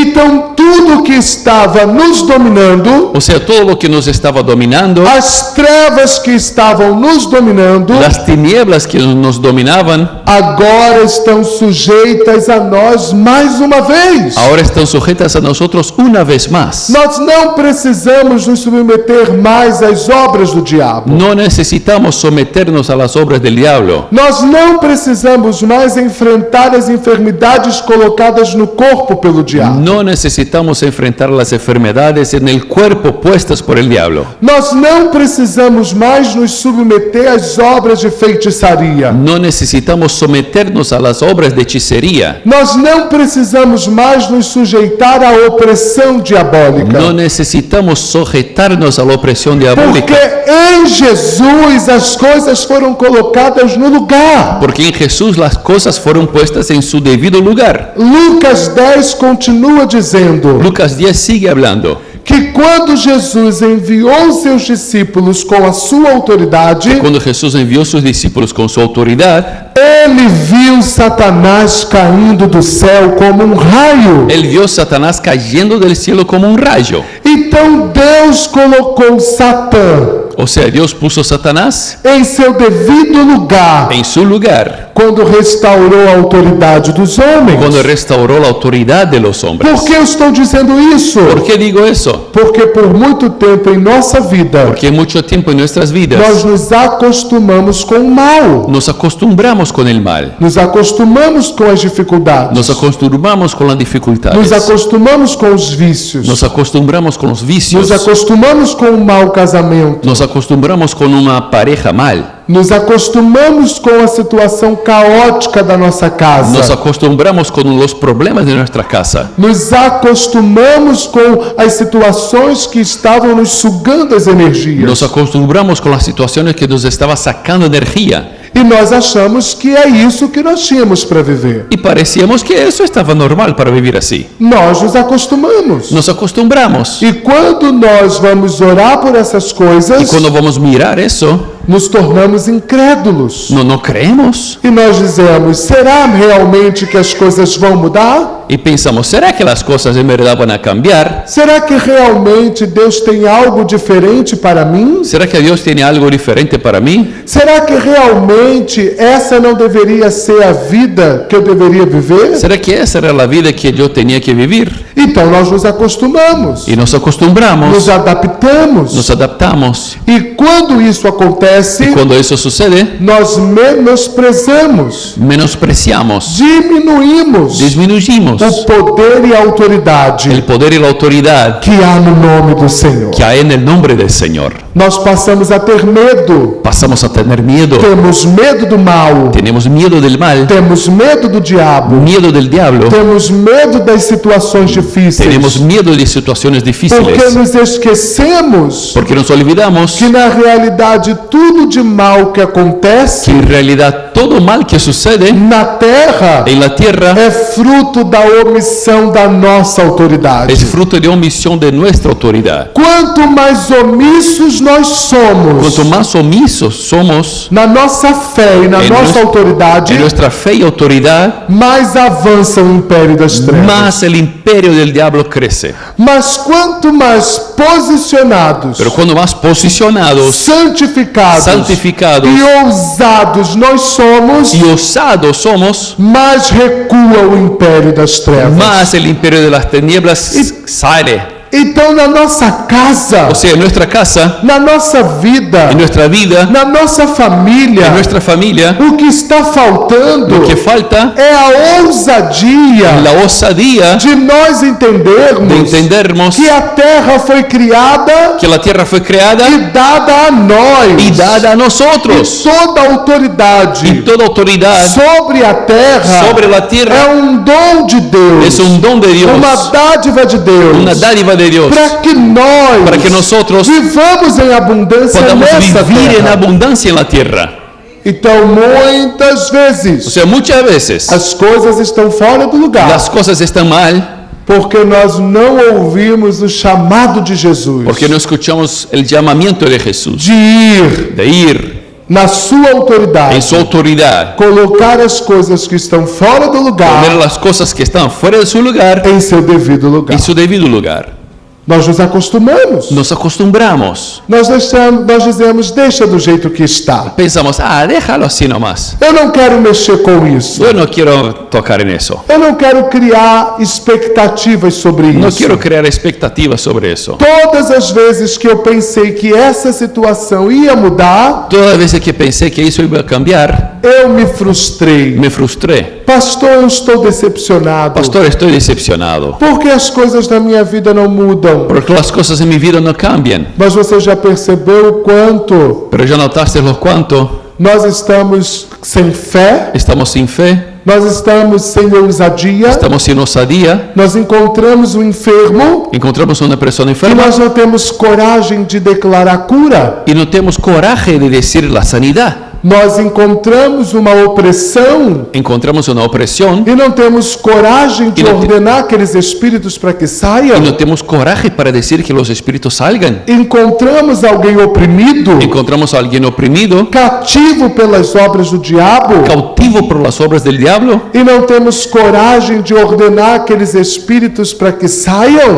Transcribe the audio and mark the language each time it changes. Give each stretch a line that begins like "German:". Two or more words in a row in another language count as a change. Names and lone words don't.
Portuguese: Então tudo que estava nos dominando dominando,
Spanish: o sea, todo lo que nos estaba dominando,
Portuguese: as trevas que estavam nos dominando,
Spanish: las tinieblas que nos dominaban,
Portuguese: agora estão sujeitas a nós mais uma vez.
Spanish: ahora están sujetas a nosotros una vez más.
Portuguese: Nós não precisamos nos submeter mais às obras do diabo.
Spanish: No necesitamos someternos a las obras del diablo.
Portuguese: Nós não precisamos mais enfrentar as enfermidades colocadas no corpo pelo diabo.
Spanish: No necesitamos enfrentar las enfermedades en el cuerpo puestas por el diablo.
Portuguese: Nós não precisamos mais nos submeter às obras de feitiçaria.
Spanish: No necesitamos someternos a las obras de hechicería.
Portuguese: Nós não precisamos mais nos sujeitar à opressão diabólica.
Spanish: No necesitamos sujetarnos a la opresión
Portuguese: Porque
Spanish: diabólica.
Portuguese: em Jesus as coisas foram colocadas no lugar.
Spanish: Porque en Jesús las cosas fueron puestas en su debido lugar.
Portuguese: Lucas 10 continua dizendo
Spanish: Lucas 10 sigue hablando
Portuguese: que quando Jesus enviou seus discípulos com a sua autoridade,
Spanish: cuando Jesús envió a sus discípulos con su autoridad,
Portuguese: ele viu Satanás caindo do céu como um raio.
Spanish: él vio a Satanás cayendo del cielo como un rayo.
Portuguese: Então Deus colocou Satã
Spanish: O sea, Dios puso a Satanás
Portuguese: em seu devido lugar
Spanish: en su lugar
Portuguese: quando restaurou a autoridade dos homens.
Spanish: cuando restauró la autoridad de los hombres.
Portuguese: Por que eu estou dizendo isso?
Spanish: ¿Por qué digo eso?
Portuguese: Porque por muito tempo em nossa vida
Spanish: Porque mucho tiempo en nuestras vidas
Portuguese: nós nos acostumamos com o mal.
Spanish: nos acostumbramos con el mal,
Portuguese: Nos acostumamos com as dificuldades.
Spanish: nos acostumbramos con las dificultades,
Portuguese: Nos acostumamos com os vícios.
Spanish: nos acostumbramos con los vicios,
Portuguese: Nos acostumamos com o mau casamento.
Spanish: nos acostumbramos con una pareja mal,
Portuguese: Nos acostumamos com a situação caótica da nossa casa.
Spanish: nos acostumbramos con los problemas de nuestra casa,
Portuguese: Nos acostumamos com as situações que estavam nos sugando as energias.
Spanish: nos acostumbramos con las situaciones que nos estaba sacando energía
Portuguese: E nós achamos que é isso que nós tínhamos para viver.
Spanish: y parecíamos que eso estaba normal para vivir así.
Portuguese: Nós nos acostumamos.
Spanish: Nos acostumbramos
Portuguese: E quando nós vamos orar por essas
Spanish: y
Portuguese: coisas,
Spanish: cuando vamos a mirar eso,
Portuguese: nos tornamos incrédulos.
Spanish: no creemos
Portuguese: E nós dizemos, será realmente que as coisas vão mudar?
Spanish: y pensamos, ¿será que las cosas en verdad van a cambiar?
Portuguese: Será que realmente Deus tem algo diferente para mim?
Spanish: ¿Será que Dios tiene algo diferente para mí?
Portuguese: Será que realmente essa não deveria ser a vida que eu deveria viver?
Spanish: ¿Será que esa era la vida que yo tenía que vivir?
Portuguese: Então nós nos acostumamos,
Spanish: Y nos acostumbramos,
Portuguese: nos adaptamos.
Spanish: nos adaptamos.
Portuguese: E quando isso acontece,
Spanish: Cuando eso sucede,
Portuguese: nós menosprezamos,
Spanish: menospreciamos,
Portuguese: diminuímos
Spanish: disminuimos
Portuguese: o poder e a autoridade
Spanish: el poder y la autoridad
Portuguese: que há no nome do Senhor.
Spanish: que hay en el nombre del Señor.
Portuguese: Nós passamos a ter medo,
Spanish: Pasamos a tener miedo,
Portuguese: temos medo do mal,
Spanish: tenemos miedo del mal,
Portuguese: temos medo do diabo,
Spanish: miedo del diablo,
Portuguese: temos medo das situações difíceis,
Spanish: tenemos miedo de situaciones
Portuguese: porque
Spanish: difíciles,
Portuguese: nos esquecemos
Spanish: porque nos olvidamos
Portuguese: que na realidade tudo de mal que acontece
Spanish: que en realidad todo mal que sucede
Portuguese: na terra
Spanish: en la tierra
Portuguese: é fruto da omissão da nossa autoridade.
Spanish: es fruto de omisión de nuestra autoridad.
Portuguese: Quanto mais omissos nós somos
Spanish: Cuanto más omisos somos
Portuguese: na nossa fé e na
Spanish: en
Portuguese: nossa autoridade,
Spanish: en nuestra fe y autoridad,
Portuguese: mais avança o império das trevas.
Spanish: más el imperio del diablo crece.
Portuguese: Mas quanto mais posicionados,
Spanish: Pero cuando más posicionados,
Portuguese: santificados
Spanish: santificados
Portuguese: e ousados nós somos,
Spanish: y osados somos,
Portuguese: mais recua o império das trevas.
Spanish: más el imperio de las tinieblas sale.
Portuguese: Então, na nossa casa,
Spanish: O sea, en nuestra casa,
Portuguese: na nossa vida,
Spanish: en nuestra vida,
Portuguese: na nossa família,
Spanish: en nuestra familia,
Portuguese: o que está faltando
Spanish: lo que falta
Portuguese: é a ousadia
Spanish: la osadía
Portuguese: de nós
Spanish: de
Portuguese: entendermos
Spanish: entendermos
Portuguese: que a terra foi criada
Spanish: que la tierra fue creada
Portuguese: e dada a nós.
Spanish: y dada a
Portuguese: E
Spanish: nosotros.
Portuguese: toda
Spanish: Y
Portuguese: autoridade
Spanish: toda autoridad
Portuguese: sobre a terra
Spanish: sobre la tierra
Portuguese: é um dom de Deus,
Spanish: es un don de Dios,
Portuguese: uma dádiva de Deus,
Spanish: una dádiva de Dios,
Portuguese: para que nós
Spanish: para que nosotros
Portuguese: vivamos em abundância
Spanish: podamos
Portuguese: nessa
Spanish: vivir en
Portuguese: terra.
Spanish: abundancia en la tierra.
Portuguese: Então, muitas
Spanish: O
Portuguese: vezes,
Spanish: sea, muchas veces
Portuguese: as coisas estão fora do lugar,
Spanish: las cosas están mal
Portuguese: porque nós não ouvimos o chamado de Jesus
Spanish: porque no escuchamos el llamamiento de Jesús,
Portuguese: de ir
Spanish: de ir
Portuguese: na sua autoridade,
Spanish: en su autoridad,
Portuguese: colocar as coisas que estão fora do
Spanish: poner
Portuguese: lugar
Spanish: las cosas que están fuera de su lugar
Portuguese: em seu devido lugar.
Spanish: en su debido lugar.
Portuguese: Nós nos acostumamos.
Spanish: Nos acostumbramos.
Portuguese: Nós dizemos, deixa do jeito que está.
Spanish: Pensamos, déjalo así nomás.
Portuguese: Eu não quero mexer com isso.
Spanish: Yo no quiero tocar en eso.
Portuguese: Eu não quero criar expectativas sobre
Spanish: No
Portuguese: isso.
Spanish: quiero crear expectativas sobre eso.
Portuguese: Todas as vezes que eu pensei que essa situação ia mudar,
Spanish: Todas las veces que pensé que eso iba a cambiar,
Portuguese: eu me frustrei.
Spanish: me frustré.
Portuguese: Pastor, eu estou decepcionado.
Spanish: Pastor, estoy decepcionado.
Portuguese: Por que as coisas na minha vida não mudam?
Spanish: Porque las cosas en mi vida no cambian.
Portuguese: Mas você já percebeu o quanto
Spanish: Pero ya notaste lo cuánto
Portuguese: nós estamos sem fé?
Spanish: estamos sin fe,
Portuguese: Nós estamos sem ousadia?
Spanish: estamos sin osadía,
Portuguese: Nós encontramos um enfermo
Spanish: encontramos una persona
Portuguese: e
Spanish: enferma
Portuguese: nós não temos coragem de declarar cura.
Spanish: y no tenemos coraje de decir la sanidad.
Portuguese: Nós encontramos uma opressão
Spanish: Encontramos una opresión
Portuguese: e não temos coragem de E não te- ordenar aqueles espíritos para que
Spanish: y
Portuguese: saiam.
Spanish: no tenemos coraje para decir que los espíritus salgan.
Portuguese: Encontramos alguém oprimido,
Spanish: Encontramos a alguien oprimido,
Portuguese: cativo pelas obras do diabo,
Spanish: cautivo por las obras del diablo
Portuguese: e não temos coragem de ordenar aqueles espíritos para que saiam.